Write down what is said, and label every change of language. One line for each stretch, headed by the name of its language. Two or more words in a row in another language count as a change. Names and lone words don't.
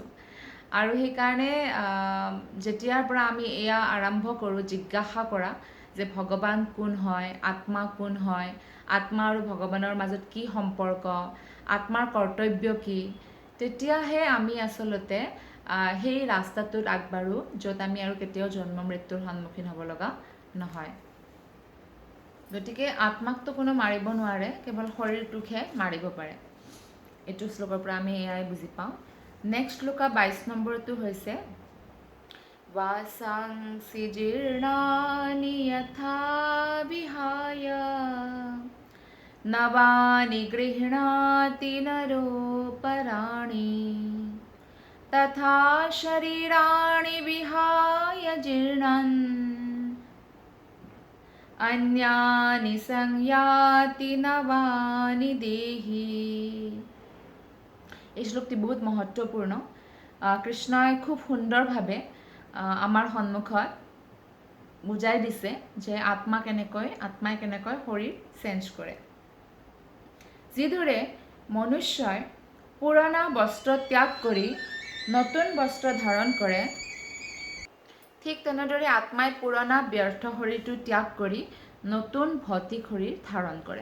Assamese: আৰু সেইকাৰণে যেতিয়াৰ পৰা আমি এয়া আৰম্ভ কৰোঁ জিজ্ঞাসা কৰা যে ভগৱান কোন হয়, আত্মা কোন হয়, আত্মা আৰু ভগৱানৰ মাজত কি সম্পৰ্ক, আত্মাৰ কৰ্তব্য কি, তেতিয়াহে আমি আচলতে সেই ৰাস্তাটোত আগবাঢ়োঁ য'ত আমি আৰু কেতিয়াও জন্ম মৃত্যুৰ সন্মুখীন হ'ব লগা নহয়। গতিকে আত্মাকতো কোনো মাৰিব নোৱাৰে, কেৱল শৰীৰটোকহে মাৰিব পাৰে। এইটো শ্লোকৰ পৰা আমি এয়াই বুজি পাওঁ। নেক্সট শ্লোকা 22 নম্বৰটো হৈছে
Sanskrit: वासांसि जीर्णानि यथा विहाय नवानि गृह्णाति नरोपराणि तथा शरीराणि विहाय जीर्णन् अन्यानि संयाति नवानि देहि।
Assamese: এই শ্লোকটি বহুত মহত্বপূৰ্ণ। কৃষ্ণই খুব সুন্দৰভাৱে আমাৰ সন্মুখত বুজাই দিছে যে আত্মাই কেনেকৈ শৰীৰ চেঞ্জ কৰে। যিদৰে মনুষ্যই পুৰণা বস্ত্ৰ ত্যাগ কৰি নতুন বস্ত্ৰ ধাৰণ কৰে, ঠিক তেনেদৰে আত্মাই পুৰণা ব্যৰ্থ শৰীৰটো ত্যাগ কৰি নতুন ভৌতিক শৰীৰ ধাৰণ কৰে।